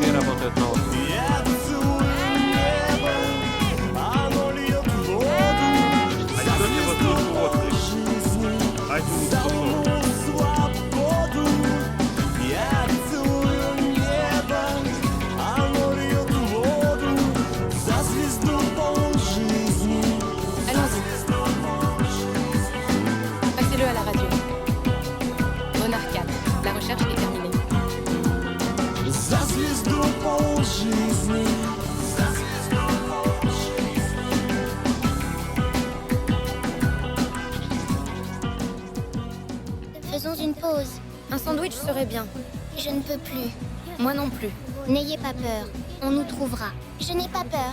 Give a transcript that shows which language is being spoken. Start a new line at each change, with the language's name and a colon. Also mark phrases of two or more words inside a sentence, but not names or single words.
Russian: Я целую небо, оно льет воду. За звезду полжизни, за луну свободу. Я целую небо, оно льет воду. За звезду полжизни.
French: Allons-y. Passez-le à la radio. Renard 4. La recherche est terminée.
Russian: За звезду полжизни. За звезду полжизни.
French: Faisons une pause. Un sandwich serait bien. Je ne peux plus. Moi non plus. N'ayez pas peur. On nous trouvera. Je n'ai pas peur.